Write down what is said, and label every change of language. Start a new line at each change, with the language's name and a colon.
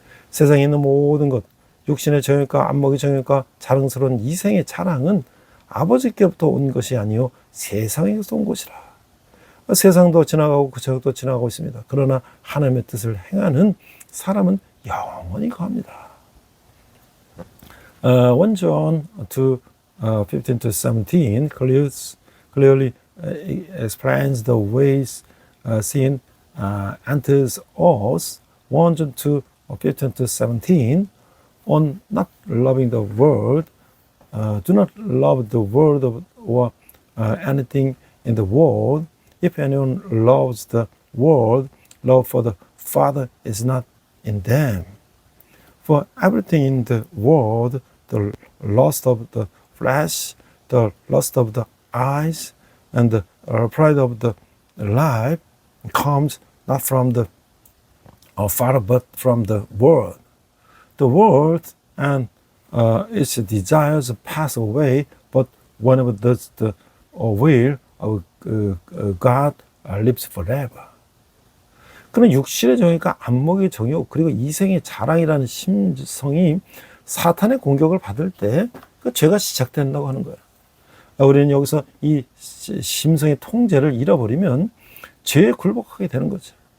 Korean: 세상에 있는 모든 것, 육신의 정욕과 안목의 정욕과 자랑스러운 이생의 자랑은 아버지께부터 온 것이 아니요 세상에서 온 것이라. 세상도 지나가고 그 정욕도 지나가고 있습니다. 그러나 하나님의 뜻을 행하는 사람은 영원히 거합니다.
English: 1 John 2, 15 to 17 clearly explains the ways sin enters us. 1 John 2, 15 to 17 on not loving the world. Do not love the world or anything in the world. If anyone loves the world, love for the Father is not in them. For everything in the world, the lust of the flesh, the lust of the eyes, and the pride of the life comes not from the Father, but from the world. The world and its desires pass away, but whenever does the will of God lives forever.
Korean: 그런 육신의 정욕과 안목의 정욕 그리고 이생의 자랑이라는 심성이 사탄의 공격을 받을 때 그 죄가 시작된다고 하는 거예요. 우리는 여기서 이 심성의 통제를 잃어버리면 죄에 굴복하게 되는 거죠.